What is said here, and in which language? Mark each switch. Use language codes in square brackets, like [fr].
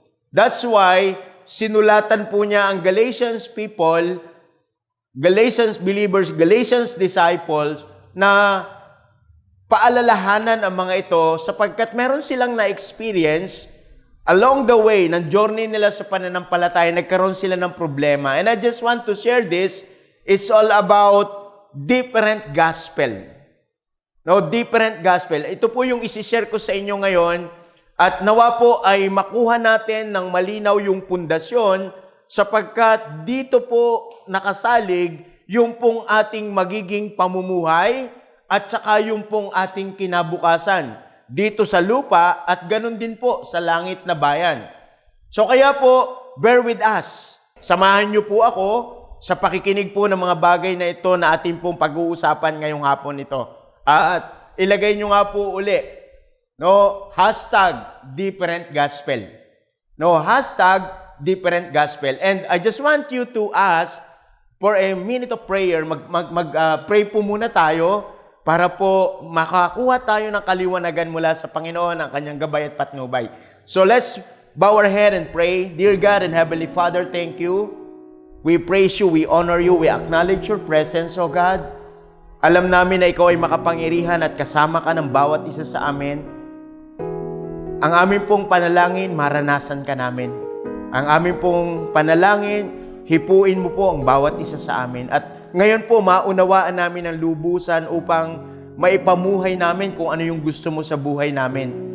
[en] That's why [tl] sinulatan po niya ang Galatians people, Galatians believers, Galatians disciples na paalalahanan ang mga ito sapagkat meron silang na-experience along the way, ng journey nila sa pananampalataya, nagkaroon sila ng problema. [en] And I just want to share this. It's all about different gospel. No, different gospel. [tl] Ito po yung isi-share ko sa inyo ngayon. At nawa po ay makuha natin ng malinaw yung pundasyon sapagkat dito po nakasalig yung pong ating magiging pamumuhay at saka yung pong ating kinabukasan dito sa lupa at ganun din po sa langit na bayan. So kaya po, [en] bear with us. [tl] Samahan niyo po ako sa pakikinig po ng mga bagay na ito na ating pong pag-uusapan ngayong hapon ito. At ilagay niyo nga po uli, no, [en] #different gospel. No, #different gospel. And I just want you to ask for a minute of prayer. [tl] Pray po muna tayo para po makakuha tayo ng kaliwanagan mula sa Panginoon, ang kanyang gabay at patnubay. [en] So let's bow our head and pray. Dear God and Heavenly Father, thank you. We praise you, we honor you, we acknowledge your presence, O God. [tl] Alam namin na ikaw ay makapangyarihan at kasama ka ng bawat isa sa amin. Ang amin pong panalangin, maranasan ka namin. Ang amin pong panalangin, hipuin mo po ang bawat isa sa amin. At ngayon po, maunawaan namin ang lubusan upang maipamuhay namin kung ano yung gusto mo sa buhay namin.